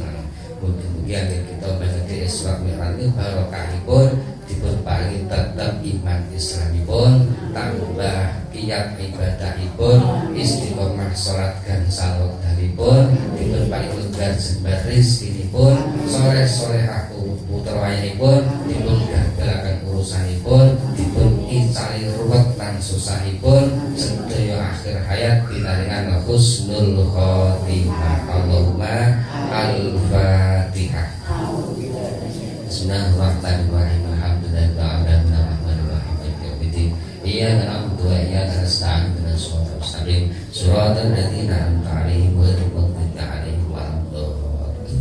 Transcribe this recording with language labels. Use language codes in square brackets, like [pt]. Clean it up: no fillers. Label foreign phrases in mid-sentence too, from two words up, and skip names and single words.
[jv] Mugi-mugi anggen kita menawi Isra Mi'raj barokahipun dipun paringi tetep iman Islamipun, tambah kiyat ibadahipun, istiqomah salat gangsal wektalipun, dipun paringi lebar jembar rezekinipun, soleh-solehah putra wayahipun, dipun gagalaken urusanipun, dipun icali ruwet lan susahipun, sedaya akhir hayat pinaringan [ar] حسن الخاتمة. اللهم الفاتحة. بسم الله الرحمن الرحيم. إياك نعبد وإياك نستعين اهدنا الصراط المستقيم صراط الذين أنعمت عليهم غير المغضوب عليهم ولا الضالين.